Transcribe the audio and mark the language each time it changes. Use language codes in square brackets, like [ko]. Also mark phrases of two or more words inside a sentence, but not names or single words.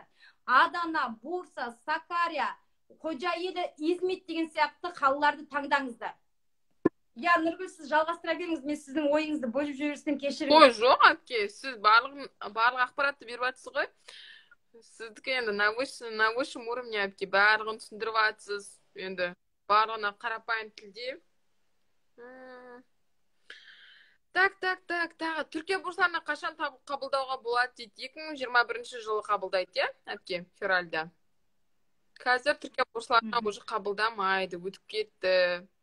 [kk] Адана, Бурса, Сакария, Қожайелі, Измит деген сияқты қалаларды таңдаңыздар. Я, Нұргүл, сіз жалғастыра беріңіз, мен сіздің ойыңызды бөліп жіберсем кешіріңіз. Ой, жоқ әпке, сіз барлық ақпаратты беріп жатсыз ғой. Сіздікі енді [ru] на высшем уровне [kk] әпке, барлығын түсіндіріп жатсыз. Енді барлығына қарапайым тілде. Так. Түркия бурсларына қашан қабылдауға болады дейді? 2021 жылы қабылдайды, иә, әпке, февральда. Қазір Түркия бурсларына уже қабылдамайды, өтіп кетті.